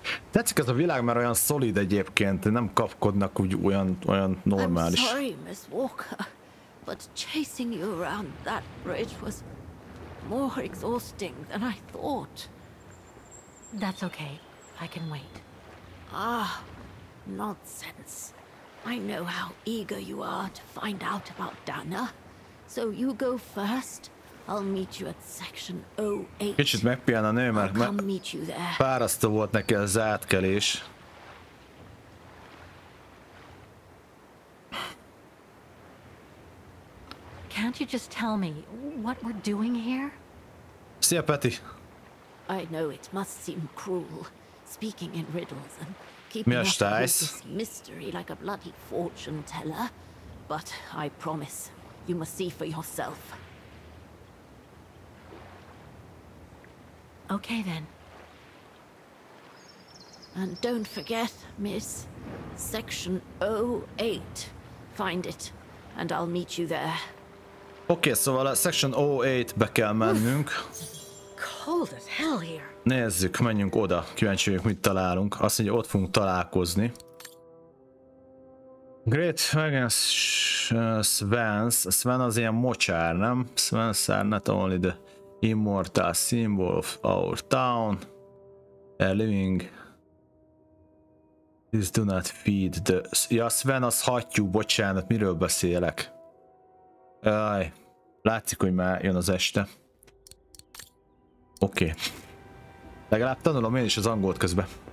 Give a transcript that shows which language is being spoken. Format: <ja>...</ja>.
<hu>Tetszik ez a világ, mert olyan szolid egyébként, nem kapkodnak úgy olyan normális.</hu> <en>I'm sorry, Miss Walker, but chasing you around that bridge was more exhausting than I thought. That's okay. I can wait. Ah, nonsense. I know how eager you are to find out about Dana, so you go first. I'll meet you at section 08.</en> <hu>Kicsit megpihen a nő, mert fárasztó volt neki az átkelés.</hu> <en>Can't you just tell me what we're doing here?</en> <hu>Szia, Peti!</hu> <en>I know it must seem cruel, speaking in riddles and keeping up this mystery like a bloody fortune teller, but I promise you must see for yourself. Okay then. And don't forget, miss, section 08. Find it, and I'll meet you there.</en> <hu>Oké, szóval a section 08-be kell mennünk.</hu> <en>Cold as hell here.</en> <hu>Nézzük, menjünk oda. Kíváncsi vagyok, mit találunk. Azt mondja, ott fogunk találkozni.</hu> <en>Great against Sven</en> <hu>az ilyen mocsár, nem?</hu> <en>Svens are not only the immortal symbol of our town, a living. Please do not feed the...</en> <hu>Ja, Sven az hattyú, bocsánat, miről beszélek? Aj, látszik, hogy már jön az este. Oké. Legalább tanulom én is az angolt közben.</hu>